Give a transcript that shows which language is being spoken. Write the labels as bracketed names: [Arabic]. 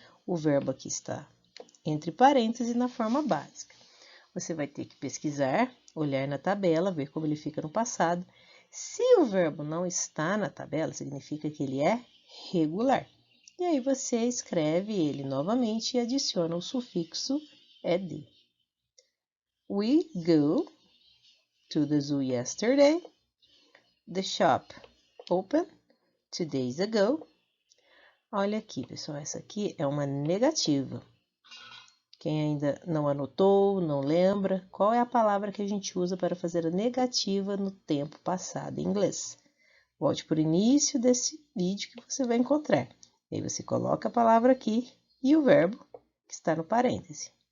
[Portuguese] O verbo aqui está entre parênteses na forma básica. Você vai ter que pesquisar, olhar na tabela, ver como ele fica no passado. Se o verbo não está na tabela, significa que ele é regular. E aí você escreve ele novamente e adiciona o sufixo ed. [English] We go to the zoo yesterday. The shop opened 2 days ago. [Portuguese] Olha aqui, pessoal, essa aqui é uma negativa. Quem ainda não anotou, não lembra, qual é a palavra que a gente usa para fazer a negativa no tempo passado em inglês? Volte para o início desse vídeo que você vai encontrar. Aí você coloca a palavra aqui e o verbo que está no parêntese.